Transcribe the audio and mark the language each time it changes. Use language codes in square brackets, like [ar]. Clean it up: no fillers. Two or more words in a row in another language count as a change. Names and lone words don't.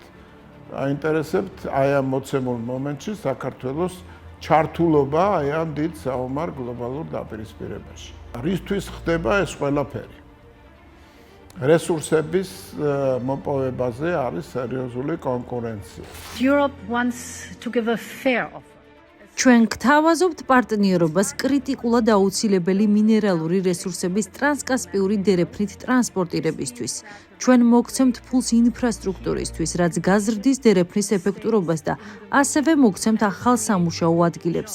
[ka] აინტერესებთ აი ამ მოცემულ მომენტში საქართველოს ჩართულობა აი ამ დიდ საომარ გლობალურ დაპირისპირებაში. რისთვის ხდება ეს ყველაფერი? რესურსების მოპოვებაზე არის სერიოზული კონკურენცია. [en] Europe wants to give a fair offer. [ka] ჩვენ გთავაზობთ პარტნიორობას კრიტიკულად აუცილებელი მინერალური რესურსების ტრანსკასპიური დერეფნით ტრანსპორტირებისთვის. ჩვენ მოგცემთ ფულს ინფრასტრუქტურისთვის, რაც გაზრდის დერეფნის ეფექტურობას და ასევე მოგცემთ ახალ სამუშაო ადგილებს.